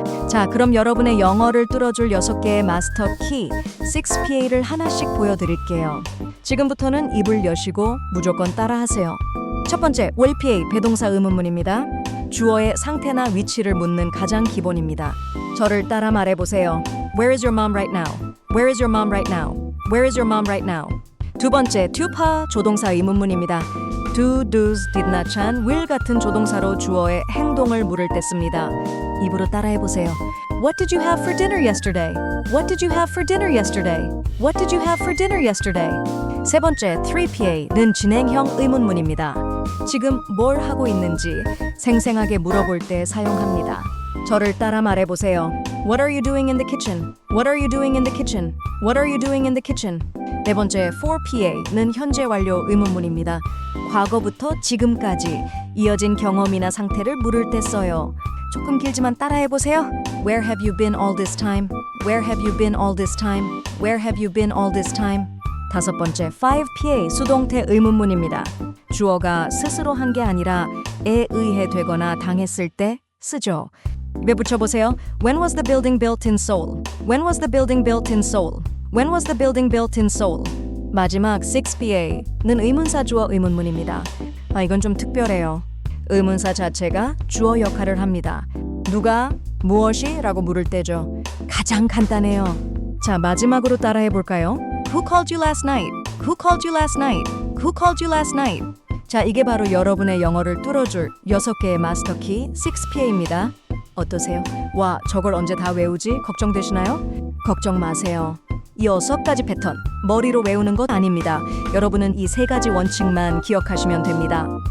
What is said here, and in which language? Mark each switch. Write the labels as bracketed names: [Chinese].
[Korean] 자, 그럼 여러분의 영어를 뚫어줄 6개의 마스터 키 6PA를 하나씩 보여드릴게요. 지금부터는 입을 여시고 무조건 따라하세요. 첫 번째, will PA 배동사 의문문입니다. 주어의 상태나 위치를 묻는 가장 기본입니다. 저를 따라 말해보세요. [English] Where is your mom right now? Where is your mom right now? Where is your mom right now? [Korean] 두 번째, do파 조동사 의문문입니다. do, does, did not, can, will 같은 조동사로 주어의 행동을 물을 때 씁니다. 입으로 따라해보세요. [English] What did you have for dinner yesterday? What did you have for dinner yesterday? What did you have for dinner yesterday? [Korean] 세 번째, 3PA는 진행형 의문문입니다. 지금 뭘 하고 있는지 생생하게 물어볼 때 사용합니다. 저를 따라 말해보세요. [English] What are you doing in the kitchen? What are you doing in the kitchen? What are you doing in the kitchen? [Korean] 네 번째, 4PA는 현재 완료 의문문입니다. 과거부터 지금까지 이어진 경험이나 상태를 물을 때 써요. 조금 길지만 따라해보세요. [English] Where have you been all this time? Where have you been all this time? Where have you been all this time? [Korean] 다섯 번째, 5PA 수동태 의문문입니다. 주어가 스스로 한 게 아니라 에 의해 되거나 당했을 때 쓰죠. 입에 붙여보세요. [English] When was the building built in Seoul? When was the building built in Seoul? When was the building built in Seoul? [Korean] 마지막 6PA는 의문사 주어 의문문입니다. 이건 좀 특별해요. 의문사 자체가 주어 역할을 합니다. 누가, 무엇이? 라고 물을 때죠. 가장 간단해요. 자, 마지막으로 따라해 볼까요? [English] Who called you last night? Who called you last night? Who called you last night? [Korean] 자, 이게 바로 여러분의 영어를 뚫어줄 6개의 마스터키 6PA입니다. 어떠세요? 와, 저걸 언제 다 외우지? 걱정되시나요? 걱정 마세요. 이 6가지 패턴, 머리로 외우는 것 아닙니다. 여러분은 이 3가지 원칙만 기억하시면 됩니다.